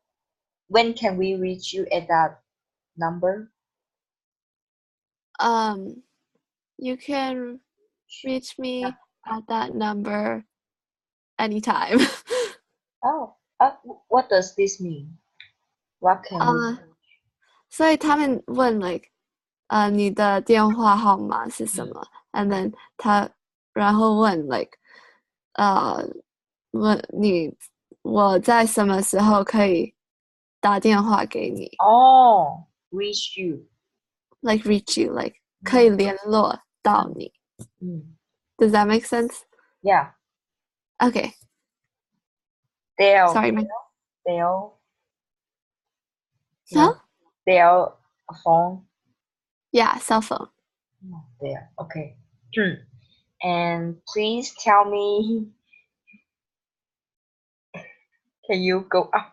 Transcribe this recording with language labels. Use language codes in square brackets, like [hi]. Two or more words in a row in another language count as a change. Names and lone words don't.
[en] When can we reach you at that number? You can reach me at that number anytime. Oh, what does this mean? What can we? [zh] 所以他们问 like 你的电话号码是什么 [en] and then [zh] 然后问 like 问你我在什么时候可以打电话给你 [en] Oh, reach you. like reach you like [zh] 可以联络到你 [en] Does that make sense? Yeah. Okay. Dell. Sorry, Dell. Huh? Dell phone. Yeah, cell phone. There. Okay. And please tell me, can you go up?